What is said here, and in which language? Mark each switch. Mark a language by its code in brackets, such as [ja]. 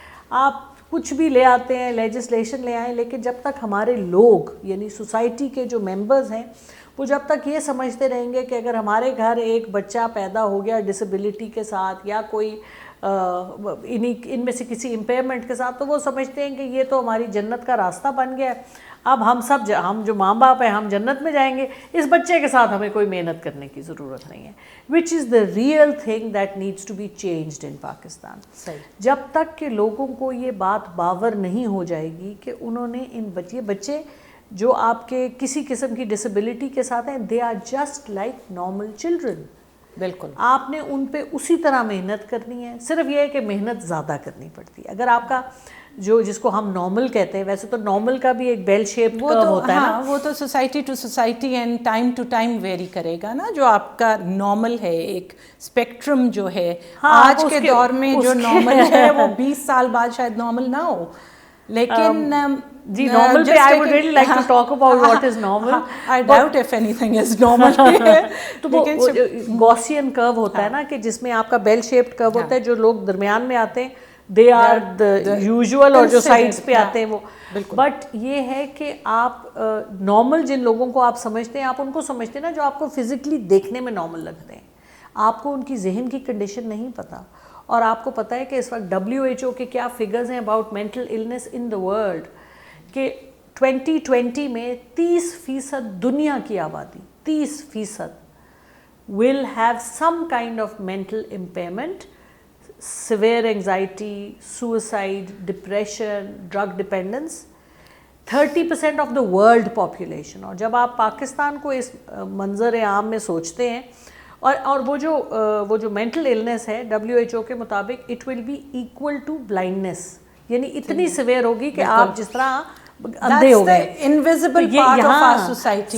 [ur] آپ کچھ بھی لے آتے ہیں, لیجسلیشن لے آئیں, لیکن جب تک ہمارے لوگ یعنی سوسائٹی کے جو ممبرز ہیں وہ جب تک یہ سمجھتے رہیں گے کہ اگر ہمارے گھر ایک بچہ پیدا ہو گیا ڈسیبلٹی کے ساتھ یا کوئی ان میں سے کسی امپیئرمنٹ کے ساتھ, تو وہ سمجھتے ہیں کہ یہ تو ہماری جنت کا راستہ بن گیا ہے, اب ہم جو ماں باپ ہیں ہم جنت میں جائیں گے, اس بچے کے ساتھ ہمیں کوئی محنت کرنے کی ضرورت نہیں ہے. [en] Which is the real thing that needs to be changed in Pakistan. [ur] جب تک کہ لوگوں کو یہ بات باور نہیں ہو جائے گی کہ انہوں نے بچے جو آپ کے کسی قسم کی ڈسیبلٹی کے ساتھ ہیں, [en] They are just like normal children. [ur] بالکل آپ نے ان پہ اسی طرح محنت کرنی ہے, صرف یہ ہے کہ محنت زیادہ کرنی پڑتی ہے. اگر آپ کا جس کو ہم نارمل کہتے ہیں, ویسے تو نارمل کا بھی ایک بیل شیپ کرو ہوتا ہے نا, وہ تو [en] society to society and time to time vary [ur] کرے گا نا. جو آپ کا نارمل ہے ایک اسپیکٹرم جو ہے آج کے دور میں جو نارمل ہے وہ 20 سال بعد شاید نارمل نہ ہو, لیکن جی نارمل پہ [en] I would really like to talk about what is normal. I doubt if anything is normal. [ur] تو وہ گوسین کرو ہوتا ہے نا کہ جس میں آپ کا بیل شیپڈ کرو ہوتا ہے, جو لوگ درمیان میں آتے ہیں [en] they are the usual, [ur] اور جو سائڈس پہ آتے ہیں وہ. بٹ یہ ہے کہ آپ نارمل جن لوگوں کو آپ سمجھتے ہیں, آپ ان کو سمجھتے ہیں نا جو آپ کو فزیکلی دیکھنے میں نارمل لگتے ہیں, آپ کو ان کی ذہن کی کنڈیشن نہیں پتہ. اور آپ کو پتہ ہے کہ اس وقت WHO کے کیا فگرز ہیں [en] about mental illness in the world, [ur] کہ 2020 میں 30% دنیا کی آبادی [en] 30% will have some kind of mental impairment, severe anxiety, suicide, depression, drug dependence. 30% of the world population. [ur] اور جب آپ پاکستان کو اس منظر عام میں سوچتے ہیں, اور وہ جو مینٹل النس ہے WHO کے مطابق [en] it will be equal to blindness, [ur] یعنی اتنی سویئر ہوگی کہ آپ جس طرح اندھے ہو گئے. [en] Invisible part of our society.